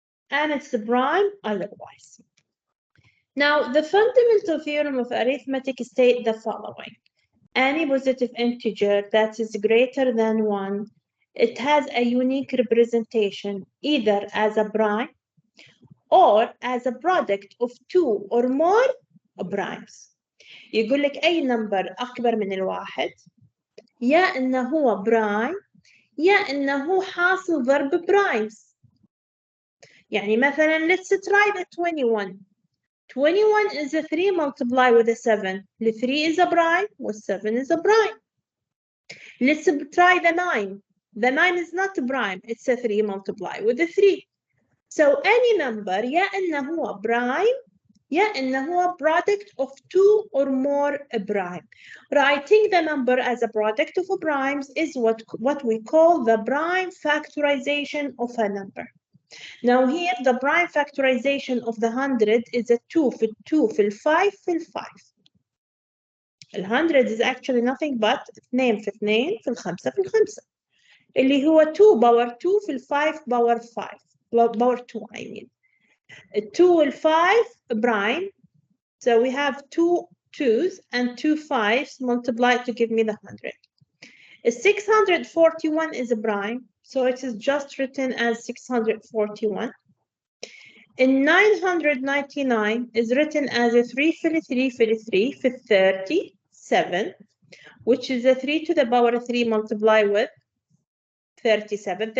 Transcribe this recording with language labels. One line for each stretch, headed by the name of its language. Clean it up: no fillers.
English: And it's the prime otherwise. Now, the fundamental theorem of arithmetic states the following. Any positive integer that is greater than 1, it has a unique representation either as a prime or as a product of 2 or more primes.
Arabic: يقول لك أي نمبر أكبر من الواحد يا إنه هو برايم يا إنه هو حاصل ضرب برايمز. يعني مثلا
English: let's try the 21. 21 is a 3 multiplied with a 7. The 3 is a prime, with 7 is a prime. Let's try the 9. The 9 is not a prime, it's a 3 multiplied with a 3. So any number,
Arabic: يا إنه هو
English: prime, يا إنه هو product of 2 or more prime. Writing the number as a product of primes is what we call the prime factorization of a number. Now here the prime factorization of the 100 is a 2 في 2 في 5 في 5. 100 is actually nothing but 2 في 2 في 5 في 5.
Arabic: اللي هو 2 باور 2 في 5 باور 5 باور 2
English: I mean.
Arabic: 2 وال 5 prime.
English: So we have 2 2s and 2 5s multiplied to give me the 100. 641 is a prime, so it is just written as 641. And 999 is written as a 3 في 3 في 3 في 37, which is a 3 to the power 3 multiplied with 37.